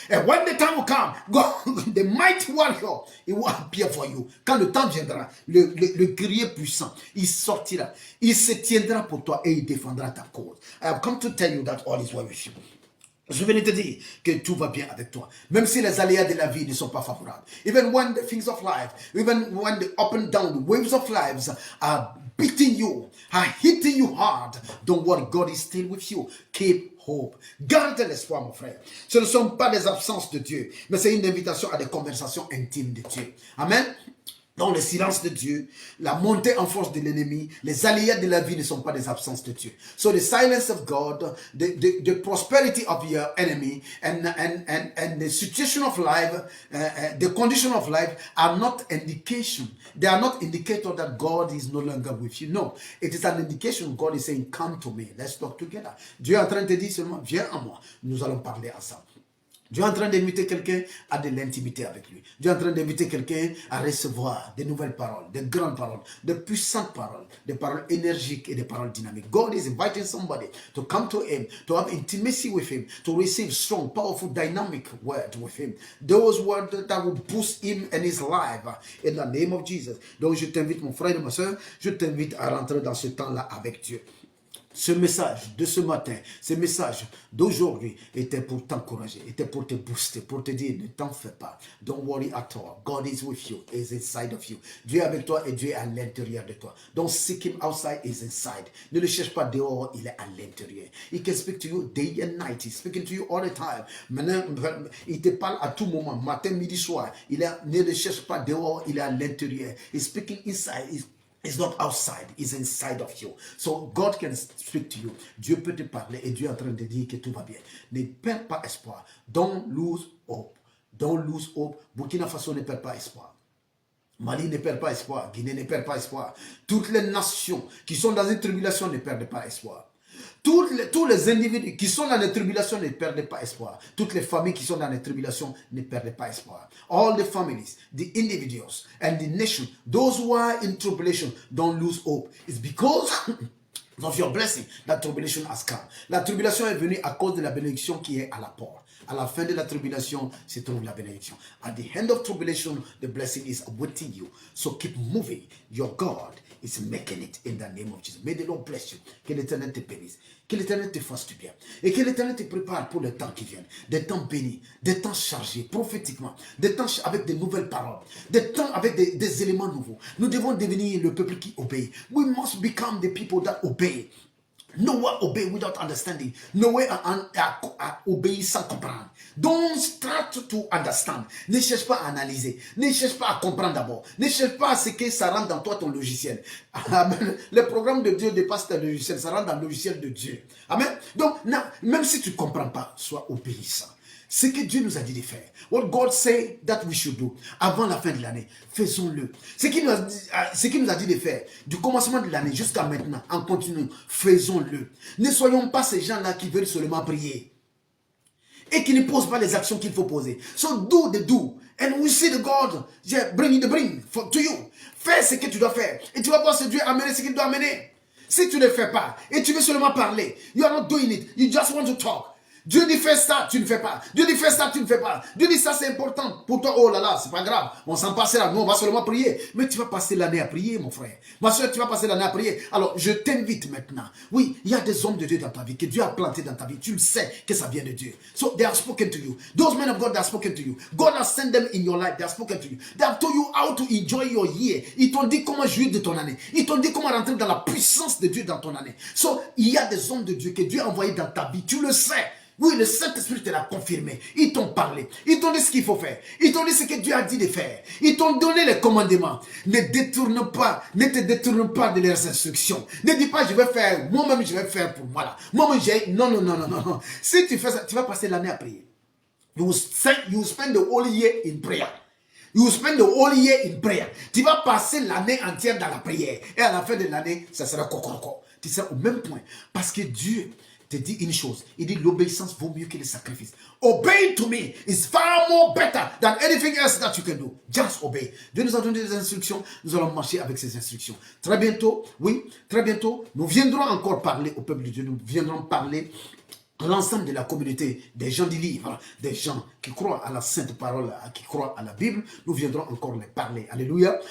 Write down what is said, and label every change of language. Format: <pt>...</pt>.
<en>And when the time will come, God, the mighty warrior, he will appear for you.</en> <fr>Quand le temps viendra, le guerrier puissant, il sortira. Il se tiendra pour toi et il défendra ta cause.</fr> <en>I have come to tell you that all is well with you.</en> <fr>Je venais te dire que tout va bien avec toi. Même si les aléas de la vie ne sont pas favorables.</fr> <en>Even when the things of life, even when the up and down, the waves of lives are beating you, are hitting you hard, don't worry, God is still with you. Keep hope.</en> <fr>Garde l'espoir, mon frère. Ce ne sont pas des absences de Dieu, mais c'est une invitation à des conversations intimes de Dieu. Amen. Dans le silence de Dieu, la montée en force de l'ennemi, les aléas de la vie ne sont pas des absences de Dieu.</fr> <en>So the silence of God, the prosperity of your enemy, and the situation of life, the condition of life are not indication. They are not indicator that God is no longer with you. No, it is an indication God is saying, come to me, let's talk together.</en> <fr>Dieu est en train de te dire seulement, viens à moi, nous allons parler ensemble. Dieu est en train d'inviter quelqu'un à de l'intimité avec lui. Dieu est en train d'inviter quelqu'un à recevoir des nouvelles paroles, des grandes paroles, des puissantes paroles, des paroles énergiques et des paroles dynamiques.</fr> <en>God is inviting somebody to come to him, to have intimacy with him, to receive strong, powerful, dynamic words with him. Those words that will boost him and his life in the name of Jesus.</en> <fr>Donc je t'invite, mon frère et ma soeur, je t'invite à rentrer dans ce temps-là avec Dieu. Ce message de ce matin, ce message d'aujourd'hui était pour t'encourager, était pour te booster, pour te dire ne t'en fais pas.</fr> <en>Don't worry at all. God is with you, is inside of you.</en> <fr>Dieu est avec toi et Dieu est à l'intérieur de toi.</fr> <en>Don't seek him outside, is inside.</en> <fr>Ne le cherche pas dehors, il est à l'intérieur.</fr> <en>He can speak to you day and night. He's speaking to you all the time.</en> <fr>Maintenant, il te parle à tout moment, matin, midi, soir. Ne le cherche pas dehors, il est à l'intérieur.</fr> <en>He's speaking inside. It's not outside, it's inside of you. So God can speak to you.</en> <fr>Dieu peut te parler et Dieu est en train de dire que tout va bien. Ne perds pas espoir.</fr> <en>Don't lose hope. Don't lose hope.</en> <fr>Burkina Faso ne perd pas espoir. Mali ne perd pas espoir. Guinée ne perd pas espoir. Toutes les nations qui sont dans une tribulation ne perdent pas espoir. Tous les individus qui sont dans les tribulations ne perdent pas espoir. Toutes les familles qui sont dans les tribulations ne perdent pas espoir.</fr> <en>All the families, the individuals, and the nation, those who are in tribulation, don't lose hope. It's because of your blessing that tribulation has come.</en> <fr>La tribulation est venue à cause de la bénédiction qui est à la porte. À la fin de la tribulation se trouve la bénédiction.</fr> <en>At the end of tribulation, the blessing is awaiting you. So keep moving. Your God is making it in the name of Jesus. May the Lord bless you.</en> <fr>Que l'Éternel te bénisse. Que l'Éternel te fasse du bien. Et que l'Éternel te prépare pour le temps qui vient. Des temps bénis, des temps chargés prophétiquement, des temps avec de nouvelles paroles, des temps avec des éléments nouveaux. Nous devons devenir le peuple qui obéit.</fr> <en>We must become the people that obey. No one obey without understanding. No way</en> <fr>obéir sans comprendre.</fr> <en>Don't start to understand.</en> <fr>Ne cherche pas à analyser. Ne cherche pas à comprendre d'abord. Ne cherche pas à ce que ça rentre dans toi, ton logiciel. Amen. Le programme de Dieu dépasse ton logiciel. Ça rentre dans le logiciel de Dieu. Amen. Donc, non, même si tu ne comprends pas, sois obéissant. Ce que Dieu nous a dit de faire.</fr> <en>What God said that we should do.</en> <fr>Avant la fin de l'année, faisons-le. Ce qu'il nous a dit de faire, du commencement de l'année jusqu'à maintenant, en continuant, faisons-le. Ne soyons pas ces gens-là qui veulent seulement prier. Et qui ne posent pas les actions qu'il faut poser.</fr> <en>So do the do. And we see the God bring to you.</en> <fr>Fais ce que tu dois faire. Et tu vas voir ce Dieu amener ce qu'il doit amener. Si tu ne le fais pas, et tu veux seulement parler,</fr> <en>you are not doing it. You just want to talk.</en> <fr>Dieu dit fais ça, tu ne fais pas. Dieu dit fais ça, tu ne fais pas. Dieu dit ça c'est important pour toi. Oh là là, c'est pas grave. On s'en passera. Nous on va seulement prier. Mais tu vas passer l'année à prier, mon frère. Ma soeur, tu vas passer l'année à prier. Alors je t'invite maintenant. Oui, il y a des hommes de Dieu dans ta vie que Dieu a planté dans ta vie. Tu le sais que ça vient de Dieu.</fr> <en>So they have spoken to you. Those men of God that have spoken to you. God has sent them in your life. They have spoken to you. They have told you how to enjoy your year.</en> <fr>Ils t'ont dit comment jouir de ton année. Ils t'ont dit comment rentrer dans la puissance de Dieu dans ton année. So il y a des hommes de Dieu que Dieu a envoyés dans ta vie. Tu le sais. Oui, le Saint-Esprit te l'a confirmé. Ils t'ont parlé. Ils t'ont dit ce qu'il faut faire. Ils t'ont dit ce que Dieu a dit de faire. Ils t'ont donné les commandements. Ne te détourne pas de leurs instructions. Ne dis pas, je vais faire, moi-même je vais faire pour moi là. Moi-même j'ai, non. Si tu fais ça, tu vas passer l'année à prier.</fr> <en>You will spend the whole year in prayer. You will spend the whole year in prayer.</en> <fr>Tu vas passer l'année entière dans la prière. Et à la fin de l'année, ça sera cocorco. Tu seras au même point. Parce que Dieu te dit une chose. Il dit l'obéissance vaut mieux que le sacrifice.</fr> <en>Obey to me is far more better than anything else that you can do. Just obey.</en> <fr>Dieu nous a donné des instructions. Nous allons marcher avec ces instructions. Très bientôt, oui, très bientôt, nous viendrons encore parler au peuple de Dieu. Nous viendrons parler à l'ensemble de la communauté, des gens du livre, des gens qui croient à la sainte parole, qui croient à la Bible, nous viendrons encore les parler. Alléluia.</fr>